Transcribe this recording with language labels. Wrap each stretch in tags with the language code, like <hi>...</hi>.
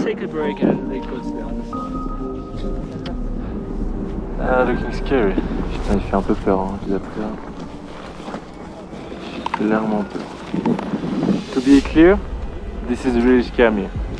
<en>Take a break and they go to the other side. Ah, looking scary.</en> <fr>Putain, il fait un peu peur, hein, je vous avoue. Clairement peur.</fr> <en>To be clear, this is really scary.</en>